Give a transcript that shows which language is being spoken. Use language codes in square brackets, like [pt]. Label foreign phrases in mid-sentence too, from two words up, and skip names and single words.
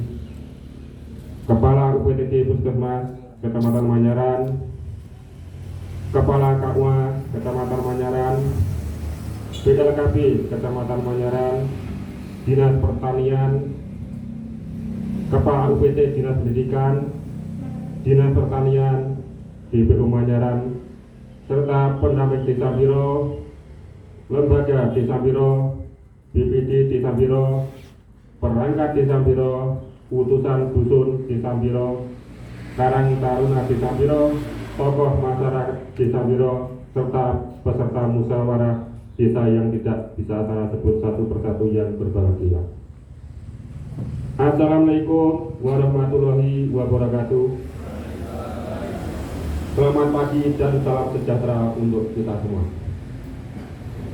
[id] Kepala UPTD Puskesmas Kecamatan Manyaran, Kepala KUA Kecamatan Manyaran, BLKB Kecamatan Manyaran, Dinas Pertanian, Kepala UPT Dinas Pendidikan, Dinas Pertanian, DPU Manyaran, serta pendamping Desa Biro, Lembaga Desa Biro, BPD Desa Biro, Perangkat Desa Biro, Utusan Dusun Desa Biro, Karang Taruna Desa Biro, tokoh masyarakat Desa Biro, serta peserta musyawarah desa yang tidak bisa saya sebut satu persatu yang berbahagia. [ar] السلام عليكم ورحمة الله وبركاته. [id] Selamat pagi dan salam sejahtera untuk kita semua.